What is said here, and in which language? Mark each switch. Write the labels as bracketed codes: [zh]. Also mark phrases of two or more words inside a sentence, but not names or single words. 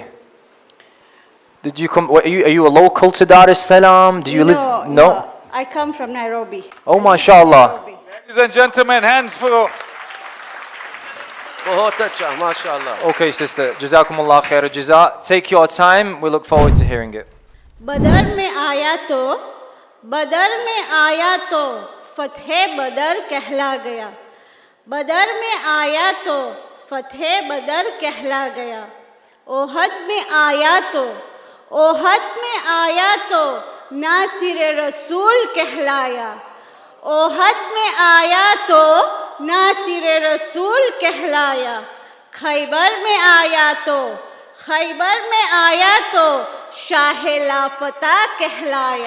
[en] Did you come? Are you a local to Dar es Salaam? Do you live? No. I come from Nairobi. Oh, mashallah. Ladies and gentlemen, hands for... Okay, sister. [ar] جزاكم الله خير الجزاء. [en] Take your time. We look forward to hearing it. [ur] بدر میں آیا تو فاتح بدر کہلا گیا. بدر میں آیا تو فاتح بدر کہلا گیا. احد میں آیا تو ناصر رسول کہلایا. احد میں آیا تو ناصر رسول کہلایا. خیبر میں آیا تو شاہ لافتا کہلایا.